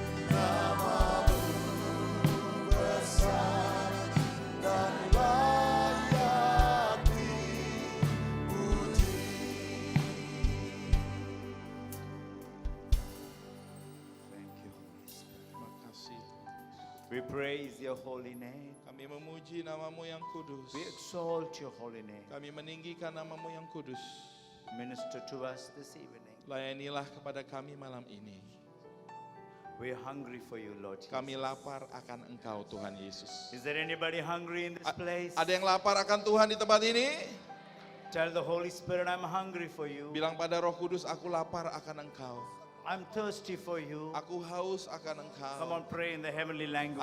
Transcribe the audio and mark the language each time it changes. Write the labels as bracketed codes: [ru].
[id] namamu besar dan layak dipuji. [en] Thank you, Holy Spirit. [id] terima kasih. [en] We praise your holy name. [id] Kami memuji namamu yang kudus. [en] We exalt your holy name. [id] Kami meninggikan namamu yang kudus. [en] Minister to us this evening. [id] Layanilah kepada kami malam ini. [en] We're hungry for you, Lord Jesus. [id] Kami lapar akan Engkau Tuhan Yesus. [en] Is there anybody hungry in this place? [id] Ada yang lapar akan Tuhan di tempat ini? [en] Tell the Holy Spirit, I'm hungry for you. [id] Bilang pada Roh Kudus, aku lapar akan Engkau. [en] I'm thirsty for you. [id] Aku haus akan Engkau. [en] Come on, pray in the heavenly language.